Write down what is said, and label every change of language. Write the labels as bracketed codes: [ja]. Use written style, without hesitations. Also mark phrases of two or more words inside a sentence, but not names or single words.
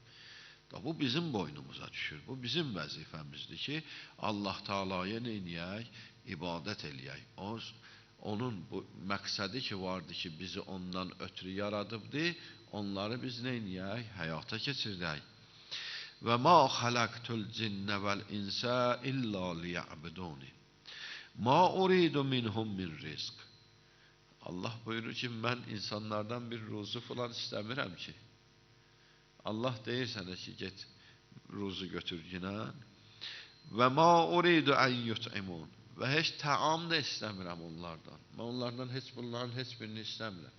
[az] Bu bizim boynumuza düşür, bu bizim vəzifəmizdir ki, Allah Teala'ya nə eləyək? İbadət eləyək. Onun bu məqsədi ki vardı ki, bizi ondan ötürü yaradıbdır, onları biz nə eləyək? Həyata keçirdək. [ar] وما خلقت الجن والإنس إلا ليعبدون. ما أريد منهم من رزق. [az] Allah buyurur ki, mən insanlardan bir ruzu falan istəmirəm ki. Allah deyir sənə ki, get ruzu götür ginən. [ar] وما أريد أن يطعمون. [az] Və heç təam da istəmirəm onlardan. Mən onlardan bunların heç birini istəmirəm.